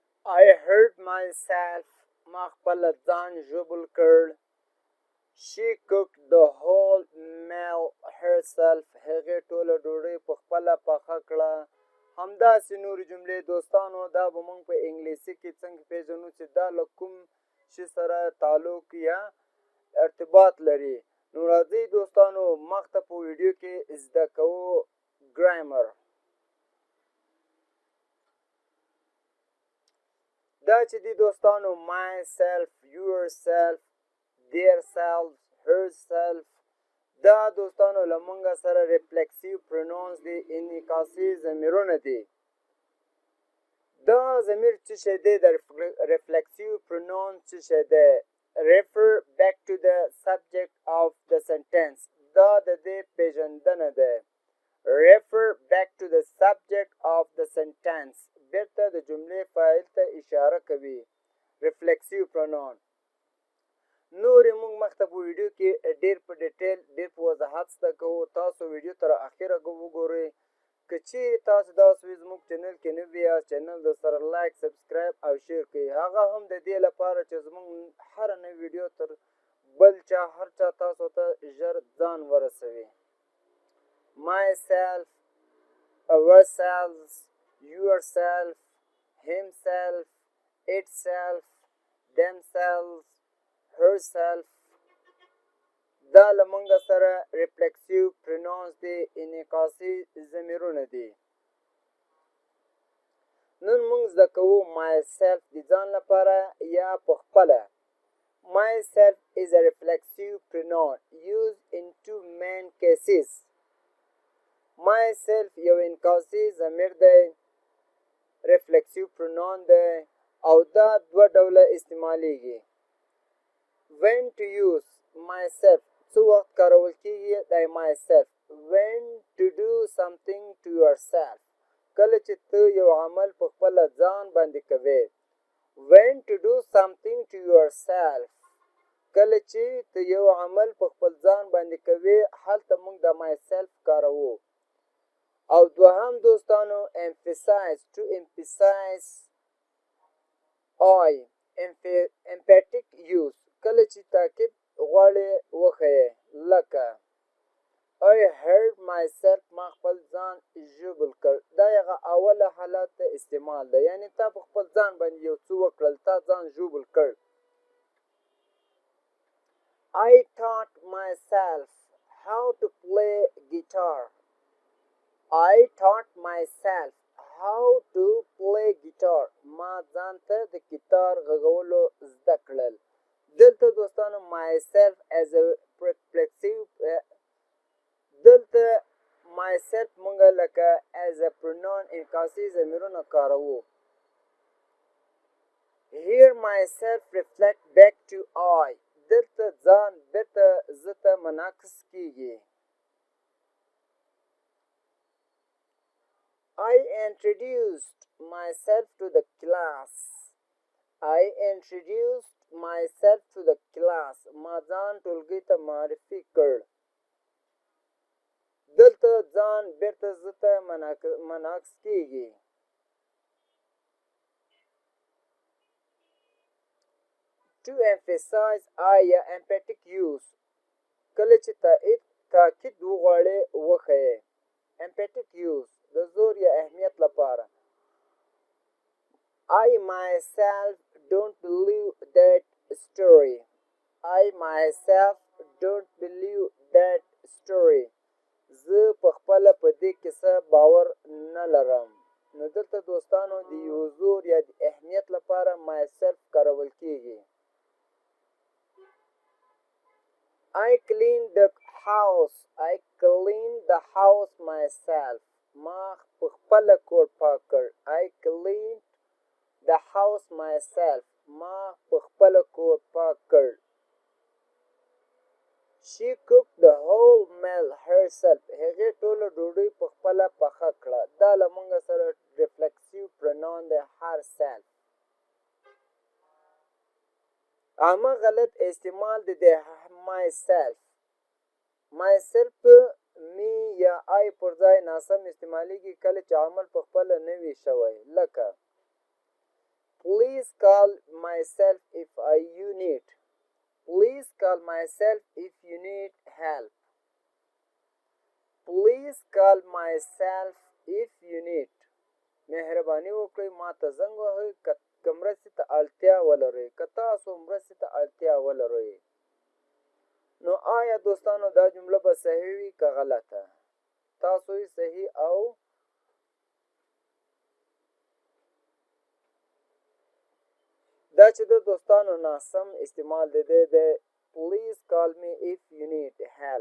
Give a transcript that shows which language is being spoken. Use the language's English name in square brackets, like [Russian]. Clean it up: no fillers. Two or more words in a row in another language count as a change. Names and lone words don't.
[English] I hurt myself. [Pashto] ما خپل ځان ژوبل کړ. [English] She cooked the whole meal herself. [Pashto] هغې ټوله ډوډۍ په خپله پخه کړه. همداسې نورې جملې دوستانو دا به موږ په انګلیسي کې څنګه پیژنو چې دا له کوم شي سره تعلق یا ارتباط لري. نو راځئ دوستانو مخته په ویډیو کې زده کوو ګرامر. دا چې دی دوستانو [English] myself, yourself, their selves, herself [Pashto] دا دوستانو له موږ سره [English] reflexive pronouns [Pashto] دي انعکاسي ضمیرونه دي. دا ضمیر څه شی دی د [English] reflexive pronouns [Pashto] څه شی دی؟ [English] refer back to the subject of the sentence [Pashto] دا د دې پیژندنه ده. [English] refer back to the subject of the sentence [Pashto] بیرته د جملې فاعل ته اشاره کوي. [English] reflexive pronoun [Pashto] نورې موږ مخته په ویډیو کې ډېر په ډیټیل ډېر په وضاحت زده کوو. تاسو ویډیو تر اخره وګورئ. که چیرې تاسو دا سوي زموږ چینل کې نه وي یاست چینل د سره [English] like subscribe [Pashto] او شیر کړئ. هغه هم د دې لپاره چې زموږ هره نوې ویډیو تر بل چا هر چا تاسو ته ژر ځان ورسوي. [English] myself, ourselves, yourself, himself, itself, themselves, herself [Pashto] دا له موږ سره [English] reflexive pronouns [Pashto] دي انعکاسي ضمیرونه دي. نن موږ زده کوو myself د ځان لپاره یا په خپله. [English] myself is a reflexive pronoun used in two main cases. [Pashto] myself یو انعکاسي ضمیر دی، [English] reflexive pronoun [Pashto] دی او دا دوه ډوله استعمالیږي. [English] when to use myself [Pashto] څه وخت کارول کیږي د myself. [English] when to do something to yourself [Pashto] کله چې ته یو عمل په خپل ځان باندې کوي. [English] when to do something to yourself [Pashto] کله چې ته یو عمل په خپل ځان باندې کوي هلته موږ د myself کاروو. او دوهم دوستانو [English] emphasize to emphasize I emphatic use [Pashto] کله چې تاکید غواړي وښیي لکه [English] I hurt myself [Pashto] ما خپل ځان ژوبل کړ. دا هغه اوله حالت ته استعمال ده، یعنی تا په خپل ځان باندې یو څه وکړل، تا ځان ژوبل کړ. [English] I taught myself how to play guitar. I taught myself how to play guitar [Pashto] ما ځان ته د ګیتار غږولو زده کړل. دلته دوستانو [English] myself as a reflexive [Pashto] دلته myself مونږ لکه [English] as a pronoun [Pashto] انعکاسي ضمیرونه کاروو. [English] here myself reflect back to I [Pashto] دلته ځان بیرته زه ته منعکس کیږي. [English] I introduced myself to the class. I introduced myself to the class [Pashto] ما ځان ټولګي ته معرفي کړ. دلته ځان بیرته زه ته منعکس کیږي. [English] to emphasize I [Pashto] یا [English] emphatic use [Pashto] کله چې تاکید وغواړي وښیي. [English] emphatic use [Pashto] د زور یا اهمیت لپاره. [English] I myself don't believe that story. I myself don't believe that story. [Pashto] زه په خپله په دې کیسه باور نه لرم. نو دلته دوستانو د یو زور یا د اهمیت لپاره myself کارول کیږي. [English] I cleaned the house. I cleaned the house myself. [Pashto] ما په خپله کور پاک کړ. [English] I cleaned the house myself. [Pashto] ما په خپله کور پاک کړ. [English] She cooked the whole meal herself. [Pashto] هغې ټوله ډوډۍ په خپله پخه کړه. دا له موږ سره [English] reflexive pronoun [Pashto] دی herself. عامه غلط استعمال د myself. myself می یا I پر ځای ناسم استعمالیږي کله چې عمل په خپله نه وي شوی. [English] لکه please please call myself if you need. Please call myself if you need help. Please call myself if you need. [Pashto] مهرباني وکړئ ما ته زنګ وهئ که مرستې ته اړتیا ولرئ، که تاسو مرستې ته اړتیا ولرئ. نو آیا دوستانو دا جمله به صحیح وي که غلطه؟ تاسو یې صحیح او دا چې د دوستانو ناسم استعمال د دې د [English] please call me if you need help.